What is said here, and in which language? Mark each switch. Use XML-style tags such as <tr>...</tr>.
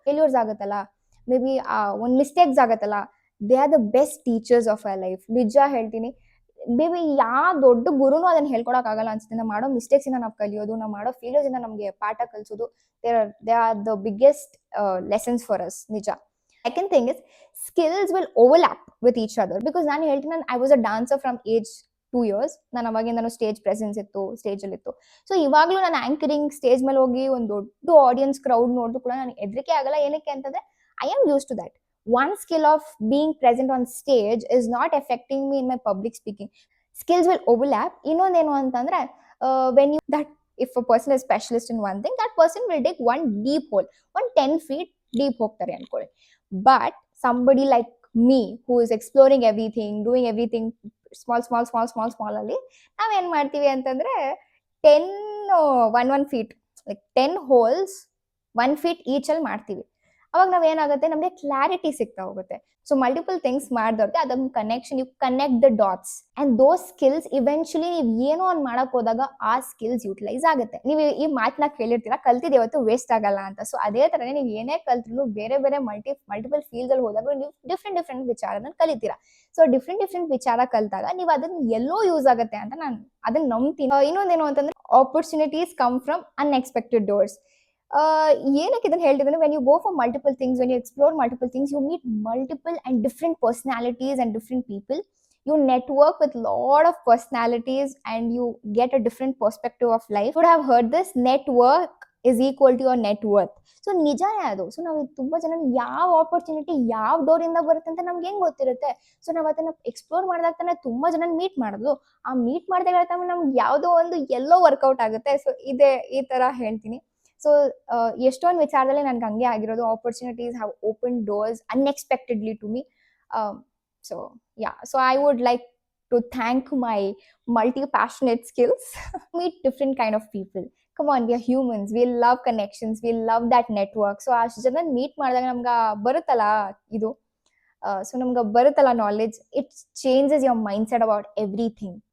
<en>Failures ಆಗುತ್ತಲ್ಲ, maybe ಒಂದು mistakes ಆಗುತ್ತಲ್ಲ, they are the best teachers of our life.</en> <kn>ನಿಜ ಹೇಳ್ತೀನಿ. ಬೇಬಿ ಯಾವ ದೊಡ್ಡ ಗುರುನು ಅದನ್ನ ಹೇಳ್ಕೊಡಕ್ ಆಗಲ್ಲ ಅನ್ಸುತ್ತೆ. ನಾವು ಮಾಡೋ ಮಿಸ್ಟೇಕ್ಸ್ ಇಂದ ನಾವು ಕಲಿಯೋದು, ನಾವು ಮಾಡೋ ಫೇಲ್ಯೂರ್ಸ್ ಇಂದ ನಮ್ಗೆ ಪಾಠ ಕಲಿಸೋದು,</kn> <en>They are the biggest lessons for us.</en> <kn>ನಿಜ.</kn> <en>Second thing is skills will overlap with each other because</en> <kn>ನಾನು ಹೇಳ್ತೀನಿ,</kn> <en>ನಾನು I was a dancer from age 2 years.</en> <kn>ನಾನು ಅವಾಗಿಂದನೂ ಸ್ಟೇಜ್ ಪ್ರೆಸೆನ್ಸ್ ಇತ್ತು, ಸ್ಟೇಜಲ್ಲಿ ಇತ್ತು. ಸೊ ಇವಾಗಲೂ ನಾನು ಆಂಕರಿಂಗ್ ಸ್ಟೇಜ್ ಮೇಲೆ ಹೋಗಿ ಒಂದು ದೊಡ್ಡ ಆಡಿಯನ್ಸ್ ಕ್ರೌಡ್ ನೋಡಿದ್ರು ಕೂಡ ನನಗೆ ಹೆದರಿಕೆ ಆಗಲ್ಲ. ಏನಕ್ಕೆ ಅಂತಂದ್ರೆ</kn> <en>I am use to that. One skill of being present on stage is not affecting me in my public speaking. Skills will overlap. ಇನ್ನೊಂದೇನು ಅಂತಂದ್ರೆ when you that if a person is specialist in one thing, that person will take one deep hole,</en> <kn>ಒಂದು 10 feet deep ಹೋಗ್ತಾರೆ ಅನ್ಕೊಳ್ಳಿ.</kn> <en>But somebody like me who is exploring everything, doing everything small</en> <kn>ಅಲ್ಲಿ ನಾವೇನ್ ಮಾಡ್ತೀವಿ ಅಂತಂದ್ರೆ</kn> <en>10 1 feet, like 10 holes 1 feet each ಅಲ್ಲಿ ಮಾಡ್ತೀವಿ.</en> <kn>ಅವಾಗ ನಾವ್ ಏನಾಗುತ್ತೆ, ನಮ್ಗೆ ಕ್ಲಾರಿಟಿ ಸಿಗ್ತಾ ಹೋಗುತ್ತೆ. ಸೊ ಮಲ್ಟಿಪಲ್ ಥಿಂಗ್ಸ್ ಮಾಡಿದವ್ರಿಗೆ ಅದೊಂದು connection,</kn> <en>you connect the dots</en> <kn>and those skills eventually ನೀವು ಏನೋ ಒಂದು ಮಾಡಕ್ ಹೋದಾಗ ಆ ಸ್ಕಿಲ್ಸ್ ಯುಟಿಲೈಸ್ ಆಗುತ್ತೆ. ನೀವು ಈ ಮಾತನ್ನ ಕೇಳಿರ್ತೀರಾ, ಕಲ್ತಿದ್ ಯಾವತ್ತು ವೇಸ್ಟ್ ಆಗಲ್ಲ ಅಂತ. ಸೊ ಅದೇ ತರನೇ ನೀವು ಏನೇ ಕಲ್ತ್ರು ಬೇರೆ ಬೇರೆ ಮಲ್ಟಿಪಲ್ ಫೀಲ್ಡ್ ಅಲ್ಲಿ ಹೋದಾಗ ನೀವು ಡಿಫ್ರೆಂಟ್ ವಿಚಾರನ ಕಲಿತೀರಾ. ಸೊ ಡಿಫ್ರೆಂಟ್ ವಿಚಾರ ಕಲ್ತಾಗ ನೀವು ಅದನ್ನ ಎಲ್ಲೋ ಯೂಸ್ ಆಗುತ್ತೆ ಅಂತ ನಾನು ಅದನ್ನ ನಂಬ್ತೀನಿ. ಇನ್ನೊಂದೇನು ಅಂತಂದ್ರೆ</kn> <en>Opportunities come from unexpected doors.</en> <kn>ಏನಕ್ಕೆ ಇದನ್ನ ಹೇಳ್ತಿದ್ರೆ,</kn> <en>When you go for multiple things, when you explore multiple things, you meet multiple and different personalities and different people. You network with lot of personalities and you get a different perspective of life. You would have heard this, network is equal to your net worth.</en> <kn>So ನಿಜಾನೇ ಅದು. So ನಾವು ತುಂಬಾ ಜನ ಯಾವ opportunity ಯಾವ door ಇಂದ ಬರುತ್ತೆ ಅಂತ ನಮ್ಗೆ ಹೆಂಗ್ ಗೊತ್ತಿರುತ್ತೆ. ಸೊ ನಾವು ಅದನ್ನ ಎಕ್ಸ್ಪ್ಲೋರ್ ಮಾಡಿದಾಗ ತಾನೆ ತುಂಬಾ ಜನ ಮೀಟ್ ಮಾಡೋದು. ಆ ಮೀಟ್ ಮಾಡಿದಾಗ ನಮ್ಗೆ ಯಾವ್ದೋ ಒಂದು ಎಲ್ಲೋ ವರ್ಕೌಟ್ ಆಗುತ್ತೆ. ಸೊ ಇದೇ ಈ ತರ ಹೇಳ್ತೀನಿ. ಸೊ ಎಷ್ಟೊಂದು ವಿಚಾರದಲ್ಲಿ ನನ್ಗೆ ಹಂಗೆ ಆಗಿರೋದು.</kn> <en>Opportunities have open doors unexpectedly to me. So yeah, so I would like to thank my multi-passionate skills. Meet different kind of people. Come on, we are humans, we love connections, we love that network.</en> <kn>So ಅಷ್ಟು ಜನ meet ಮಾಡಿದಾಗ ನಮ್ಗೆ ಬರುತ್ತಲ್ಲ ಇದು, so ನಮ್ಗೆ ಬರುತ್ತಲ್ಲ knowledge,</kn> <en>It changes your mindset about everything.</en>